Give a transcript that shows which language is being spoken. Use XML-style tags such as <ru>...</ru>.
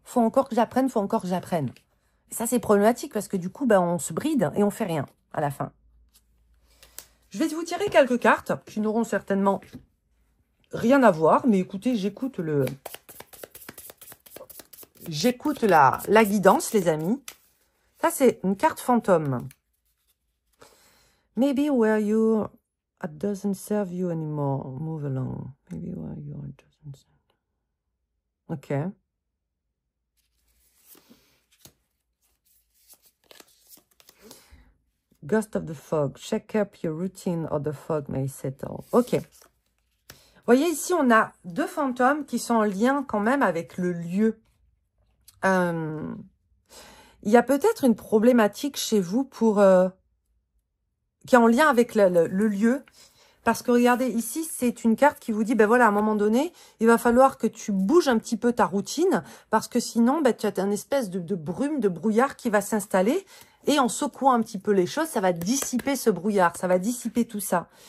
<fr>Faut encore que j'apprenne, faut encore que j'apprenne. Et ça, c'est problématique parce que du coup, on se bride et on fait rien à la fin. Je vais vous tirer quelques cartes qui n'auront certainement rien à voir, mais écoutez, j'écoute la guidance, les amis. Ça, c'est une carte fantôme.</fr> <en>Maybe where you it doesn't serve you anymore. Move along. Maybe where you are it doesn't serve. Ok. Ghost of the fog. Shake up your routine or the fog may settle. Ok.</en> <fr>Vous voyez, ici, on a deux fantômes qui sont en lien quand même avec le lieu. Il y a peut-être une problématique chez vous qui est en lien avec le lieu. Parce que regardez, ici, c'est une carte qui vous dit, ben voilà, à un moment donné, il va falloir que tu bouges un petit peu ta routine, parce que sinon, tu as une espèce de brume, de brouillard qui va s'installer, et en secouant un petit peu les choses, ça va dissiper ce brouillard, ça va dissiper tout ça.</fr>